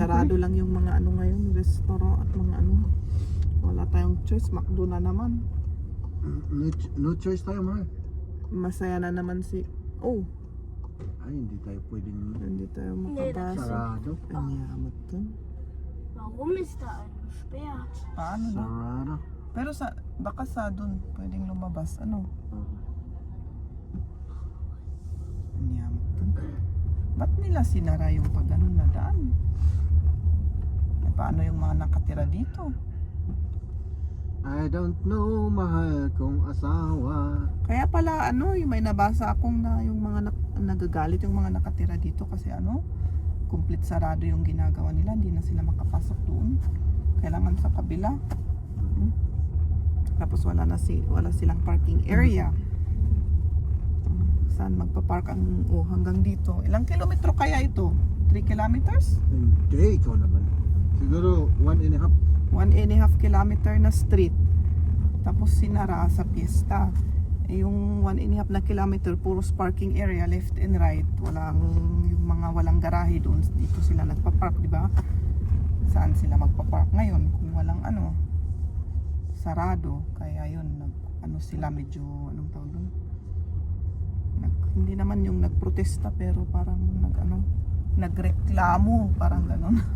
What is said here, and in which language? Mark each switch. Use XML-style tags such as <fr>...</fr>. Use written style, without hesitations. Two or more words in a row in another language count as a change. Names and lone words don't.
<tl>sarado lang yung mga ngayon, restaurant at mga wala tayong choice, McDo na naman.</tl> <en>no choice</en> <tl>tayo, ma. Masaya na naman Ay, hindi tayo pwedeng hindi tayo makabasa. sarado. Ang yamat to.</tl> <de>Warum ist da ein Speer?</de> <tl>Paano na? Sarado. Pero baka sa doon, pwedeng lumabas. Ang yamat to. Ba't nila sinara yung na daan? Eh, paano yung mga nakatira dito?</tl> <en>I don't know,</en> <tl>mahal kong asawa. Kaya pala yung may nabasa akong na yung mga nagagalit yung mga nakatira dito kasi complete sarado yung ginagawa nila, hindi na sila makapasok doon. Kailangan sa kabila. Tapos wala silang parking area. Saan magpa-park hanggang dito? Ilang kilometro kaya ito? 3 kilometers? Hindi, ikaw naman. Siguro 1.5. 1.5 kilometer na street. Tapos sinara sa piyesta. Yung 1.5 na kilometer, puro parking area,</tl> <en>left and right.</en> <tl>Yung mga walang garahe doon, dito sila nagpa-park, di ba? saan sila magpa-park ngayon kung walang ano, sarado. Kaya yun, sila medyo, anong tawag doon? Hindi naman yung nagprotesta pero parang nagreklamo, parang gano'n.</tl>